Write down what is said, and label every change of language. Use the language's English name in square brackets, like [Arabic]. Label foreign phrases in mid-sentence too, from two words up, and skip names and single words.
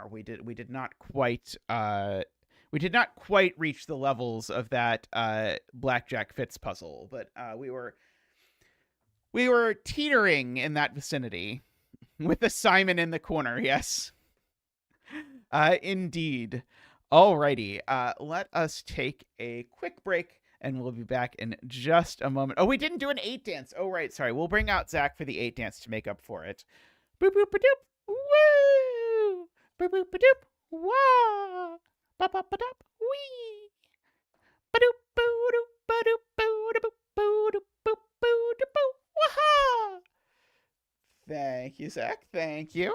[English] We did not quite reach the levels of that Blackjack Fitz puzzle, but we were teetering in that vicinity with the Simon in the corner. Yes, indeed. Alrighty, let us take a quick break, and we'll be back in just a moment. Oh, we didn't do an 8 dance. Oh, right. Sorry. We'll bring out Zach for the 8 dance to make up for it. Boop, boop, ba doop. Woo! Boop, boop, ba doop. Wah! Ba ba ba doop. Wee! Ba doop, boo doop, ba doop, boo doop, boo doop, boo boo doop, boo. Waha! Thank you, Zach. Thank you.